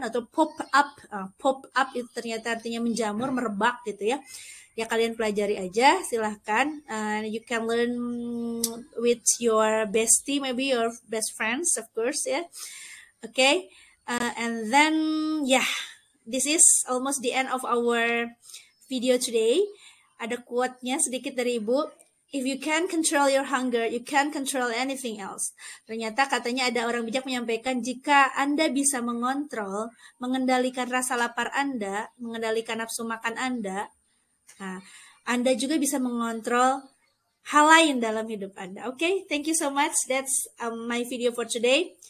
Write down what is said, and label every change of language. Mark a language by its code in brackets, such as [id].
[id] Atau pop up itu ternyata artinya menjamur, merebak gitu ya. Ya kalian pelajari aja, silahkan. [en] You can learn with your bestie, maybe your best friends of course ya. Okay, and then this is almost the end of our video today. [id] Ada quote-nya sedikit dari Ibu. [en] If you can control your hunger, you can control anything else. [id] Ternyata katanya ada orang bijak menyampaikan, jika Anda bisa mengontrol, mengendalikan rasa lapar Anda, mengendalikan nafsu makan Anda, nah, Anda juga bisa mengontrol hal lain dalam hidup Anda. [en] Okay, thank you so much. That's my video for today.